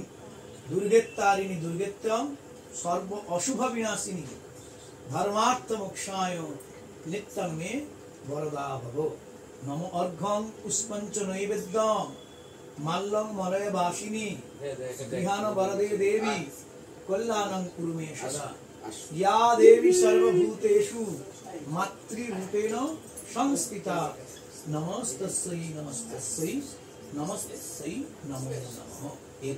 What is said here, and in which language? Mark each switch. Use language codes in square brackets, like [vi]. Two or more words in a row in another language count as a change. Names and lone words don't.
[sa] দুর্গেত্তারিণী দুর্গেত্যং সর্ব অশুভ বিনাশিনী ধর্মার্থ মোক্ষায় নিত্যং মে বরদা ভব। নম অর্ঘ্যং পুষ্পঞ্চ নৈবেদ্যং মাল্যং মলয় বাসিনী গৃহান বরদে দেবী কল্যাণং কুরু মে সদা। या देवी सर्वभूतेषु मातृरूपेण संस्थिता नमस्तस्यै नमस्तस्यै नमस्तस्यै नमो नमः।